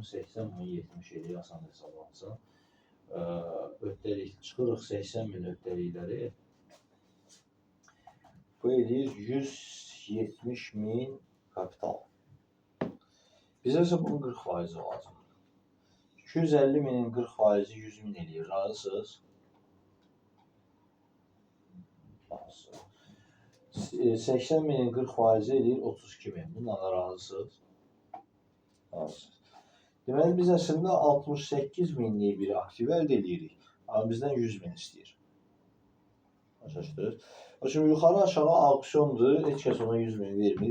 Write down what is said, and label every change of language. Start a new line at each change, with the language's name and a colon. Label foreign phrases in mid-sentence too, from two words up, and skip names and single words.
Azerbaijani: 80 bunu 70 edək, asan hesablansın. Öhdəlik çıxırıq 80.000 öhdəlikləri. Bu edir 170.000 kapital. Bizə isə bunun 40% lazımdır. 250.000-in 40%-i 100.000 eləyir. Razısınız? 80.000-in 40%-i eləyir 32.000. Bununla razısınız? Razısınız. Deməli, biz əslində 68.000-lik bir aktiv əldə edirik. Amma bizdən 100.000 istəyir. Başlaşdırır. Şimdi yuxarı aşağı auksiondur. Heç kəs ona 100.000 vermir.